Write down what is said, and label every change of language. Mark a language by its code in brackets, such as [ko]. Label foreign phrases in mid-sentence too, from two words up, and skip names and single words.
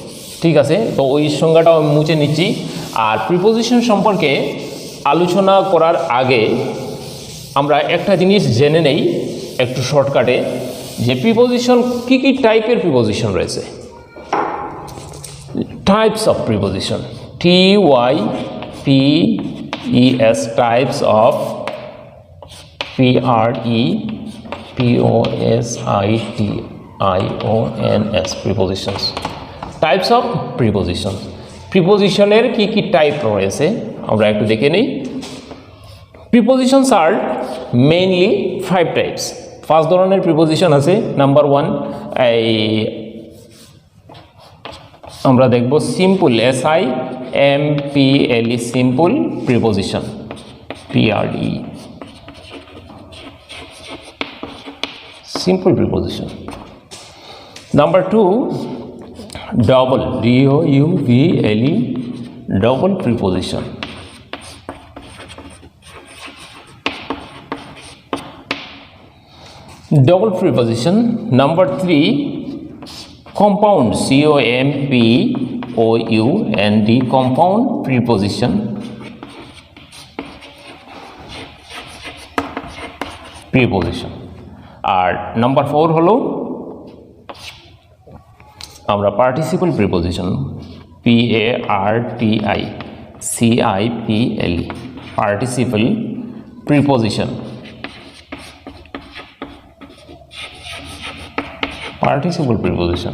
[bn] ঠিক আছে, তো ওই সংজ্ঞাটাও আমি মুছে নিচ্ছি। আর প্রিপোজিশন সম্পর্কে আলোচনা করার আগে আমরা একটা জিনিস জেনে নেই একটু শর্টকাটে, যে প্রিপোজিশন কী কী টাইপের প্রিপোজিশন রয়েছে। [en] types of preposition, TYPES, types of, PREPOSITIONS, prepositions. types of preposition, [bn] প্রিপোজিশনের কি কি টাইপ রয়েছে আমরা একটু দেখে নিই। [en] prepositions are mainly 5 types. [bn] ফার্স্ট ধরনের প্রিপোজিশন আছে নাম্বার 1, এই আমরা দেখব [en] simple, SIMPLE, simple preposition, PRE, simple preposition. Number 2, double, DOUBLE, double preposition. Double preposition. Number 3, compound, COMPOUND, compound preposition. [bn] আর নাম্বার 4 হলো আমরা [en] participle preposition, PARTICIPLE, participle preposition, participle preposition.